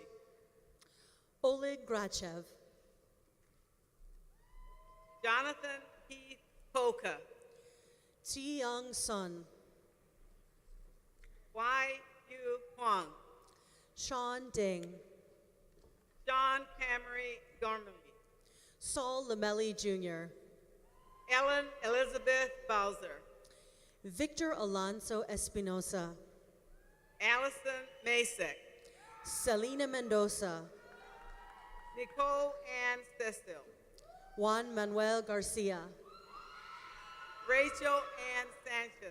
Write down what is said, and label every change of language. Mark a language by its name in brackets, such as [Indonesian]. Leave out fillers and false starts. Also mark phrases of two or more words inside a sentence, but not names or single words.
[English] Oleg Grachev. Jonathan Keith Polka. Ti Young Sun. Y.U. Huang. Sean Ding. John Camry Gormley. Saul Lamelli Jr. Ellen Elizabeth Bowser. Victor Alonso Espinosa. Allison Masek. Selena Mendoza. Nicole Ann Cecil. Juan Manuel Garcia. Rachel Ann Sanchez.